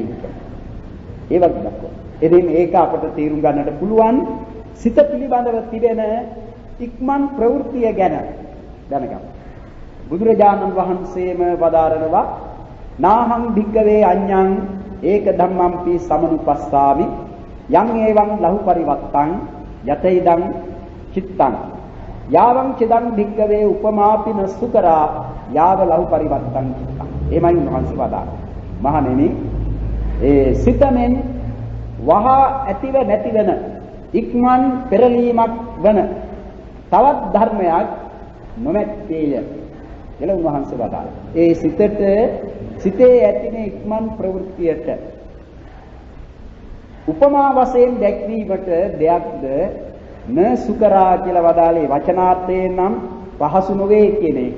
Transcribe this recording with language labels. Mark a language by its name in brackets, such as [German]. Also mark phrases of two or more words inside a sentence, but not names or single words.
[Sinhala] ඒ වගේ දක්වනවා. එදින් ඒක අපට තේරුම් ගන්නට පුළුවන් සිත පිළිබඳව තිබෙන ඉක්මන් ප්‍රවෘත්තිය ගැන දැනගන්න. [Pali] බුදුරජාණන් වහන්සේම වදාරනවා නාහං භික්කවේ අඤ්ඤං ඒක ධම්මම්පි සමනුපස්සාමි යං ඒවං ලහු පරිවත්තං යතයිදං චිත්තං යාවං චිදං භික්කවේ උපමාපි නසුකරා යාව ලහු පරිවත්තං චිත්තං. [Sinhala] එමයි උන්වහන්සේ වදාළා. මහණෙනි ඒ සිතෙන් වහා ඇතිව නැතිවෙන ඉක්මන් පෙරලීමක් වන තවත් ධර්මයක් නොමැත්තේය කියලා උන්වහන්සේ වදාළා. ඒ සිතේ ඇතින ඉක්මන් ප්‍රවෘත්තියට උපමා වශයෙන් දැක්වීමට දෙයක්ද [Pali] න සුකරා [Sinhala] කියලා වදාළේ වචනාර්ථයෙන් නම් පහසු නොවේ කියන එක.